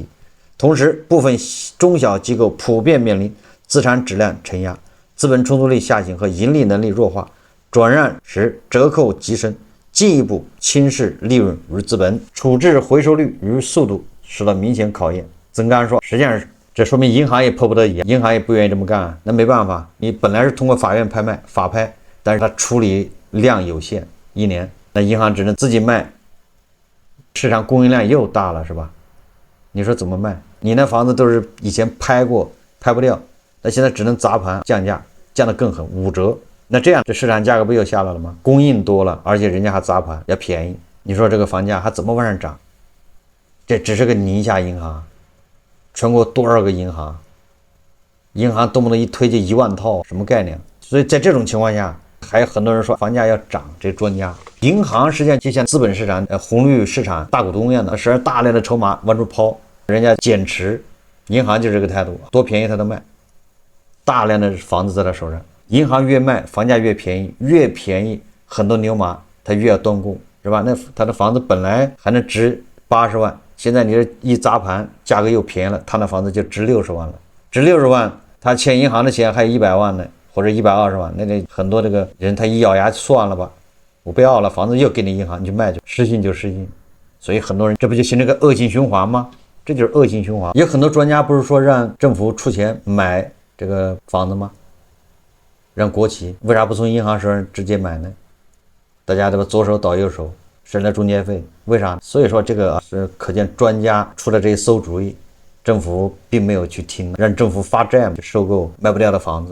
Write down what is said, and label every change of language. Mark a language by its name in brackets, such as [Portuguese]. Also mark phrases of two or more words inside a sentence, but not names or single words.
[Chinese] 同時，部分中小機構普遍面臨資產質量承壓、資本充足率下行和盈利能力弱化，轉讓時折扣急升，進一步輕視利潤與資本，處置回收率與速度受到明顯考驗。曾剛說，實際上這說明銀行也迫不得已，銀行也不願意這麼幹，那沒辦法，你本來是通過法院拍賣法拍，但是它處理量有限，1年，那銀行只能自己賣，市場供應量又大了，是吧？你說怎麼賣？你那房子都是以前拍过，拍不掉，那現在只能砸盘降價，降得更狠，5折。那這樣這市場價格不又下來了嗎？供應多了，而且人家還砸盤要便宜，你說這個房價還怎麼往上漲？這只是個寧夏銀行，全國多少個銀行？銀行動不動一推就1萬套，什麼概念？所以在這種情況下，還有很多人說房價要漲，這專家。銀行實際上就像資本市場、紅綠市場大股東一樣的，使大量的籌碼往出拋，人家減持，銀行就是這個態度，多便宜他都賣，大量的房子在他手上，銀行越賣房價越便宜，越便宜很多牛馬他越要斷供，是吧？那他的房子本來還能值80萬，現在你這一砸盤，價格又便宜了，他那房子就值60萬了，值60萬，他欠銀行的錢還有100萬呢，或者120万，那很多这个人他一咬牙算了吧，我不要了，房子又給你銀行，你去賣去，失信就失信，所以很多人這不就形成個惡性循環嗎？這就是惡性循環。有很多專家不是說讓政府出錢買這個房子嗎？讓國企為啥不從銀行手上直接買呢？大家對吧？左手倒右手，省了中介費，為啥？所以說這個是可見專家出了這一餿主意，政府並沒有去聽，讓政府發債去收購賣不掉的房子。